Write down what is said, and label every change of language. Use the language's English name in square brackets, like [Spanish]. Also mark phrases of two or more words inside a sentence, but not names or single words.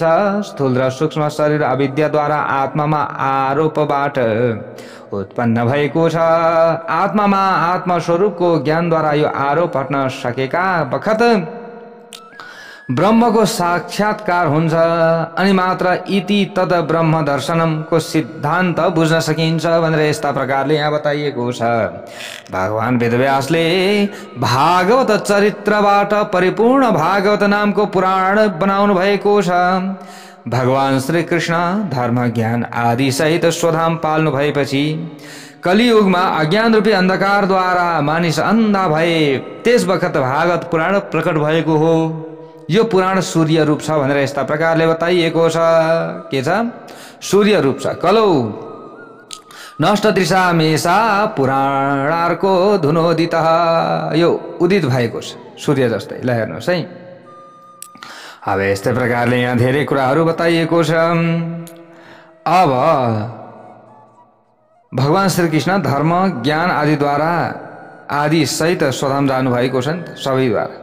[Nepali] स्थूल र सूक्ष्म शरीर अविद्याद्वारा आत्मामा आरोपबाट उत्पन्न भएको छ। आत्मामा आत्मस्वरूपको ज्ञानद्वारा यो आरोप हट्न सकेका बखत ब्रह्मको साक्षात्कार हुन्छ। अनि मात्र [Sanskrit] इति तद ब्रह्म दर्शनमको [Nepali] सिद्धान्त बुझ्न सकिन्छ भनेर यस्ता प्रकारले यहाँ बताइएको छ। भगवान वेदव्यासले भागवत चरित्रबाट परिपूर्ण भागवत नामको पुराण बनाउनु भएको छ। भगवान श्री कृष्ण धर्म ज्ञान आदि सहित स्वधाम पाल्नु भएपछि कलियुगमा अज्ञान रूपी अन्धकारद्वारा मानिस अन्धा भए त्यस बखत भागवत पुराण प्रकट भएको हो। यो पुराण सूर्य रूप छ भनेर यस्ता प्रकारले बताइएको छ। के छ? सूर्य रूप छ। [Sanskrit] कलौ नष्ट तृषा मेषा पुराणार्को धुनोदित, [Nepali] यो उदित भएको छ सूर्य जस्तै। ल हेर्नुहोस् है, अब यस्तै प्रकारले यहाँ धेरै कुराहरू बताइएको छ। अब भगवान श्री कृष्ण धर्म ज्ञान आदिद्वारा आदि सहित स्वधाम जानु भएको छ नि त सबैद्वारा।